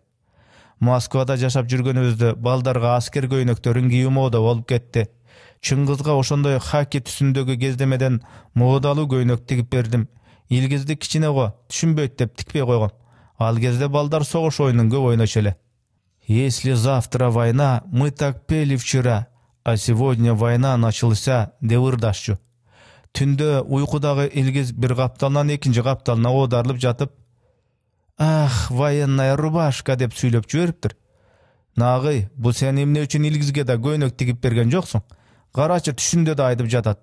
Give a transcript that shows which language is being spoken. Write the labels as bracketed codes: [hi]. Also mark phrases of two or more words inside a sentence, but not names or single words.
[ky] Москвада жашап жүргөнүбүздө балдарга аскер көйнөктөрүн кийүү мода болуп кетти. Чыңгызга ошондой хаки түсүндөгү кездемеден модалуу көйнөк тигип бердим. Илгизди кичине го, түшүнбөйт деп тикпей койгом. Ал кезде балдар согуш оюнун көп ойночу эле. [ru] Если завтра война, мы так пели вчера, а сегодня война началася [ky] деп ырдашчу. Түндө уйкудагы Илгиз бир капталынан экинчи капталына оодарылып жатып, [ru] «Ах, военная рубашка» [ky] деп сүйлөп жибериптир. Нагый, бу сен эмне үчүн Илгизге да көйнөк тигип берген жоксуң? Карачы, түшүндө да айтып жатат.